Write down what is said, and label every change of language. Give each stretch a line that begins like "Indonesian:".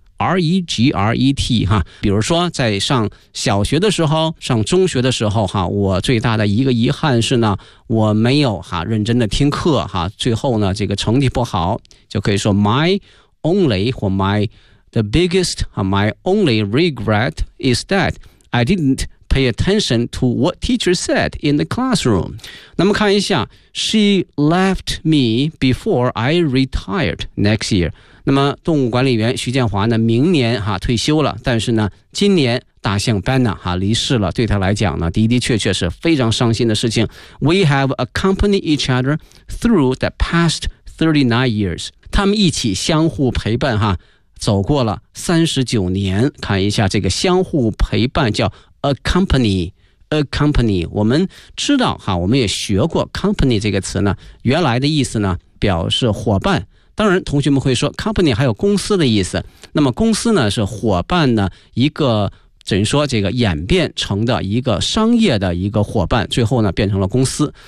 Chinese: R-E-G-R-E-T 哈，比如说在上小学的时候，上中学的时候哈，我最大的一个遗憾是呢，我没有哈认真的听课哈，最后呢这个成绩不好，就可以说
English: my only
Chinese: 或
English: my the biggest my only regret is that I didn't pay attention to what teacher said in the classroom.
Chinese: 那么看一下
English: She left me before I retired next year.
Chinese: 那么动物管理员徐建华呢，明年哈退休了，但是呢今年大象班纳哈离世了，对他来讲呢的的确确是非常伤心的事情。
English: We have accompanied each other through the past 39 years.
Chinese: 他们一起相互陪伴哈，走过了39年。看一下这个相互陪伴叫 accompany， 我们知道哈，我们也学过 company 这个词呢，原来的意思呢表示伙伴。当然同学们会说 company 还有公司的意思，那么公司呢是伙伴的一个，等于说这个演变成的一个商业的一个伙伴，最后呢变成了公司。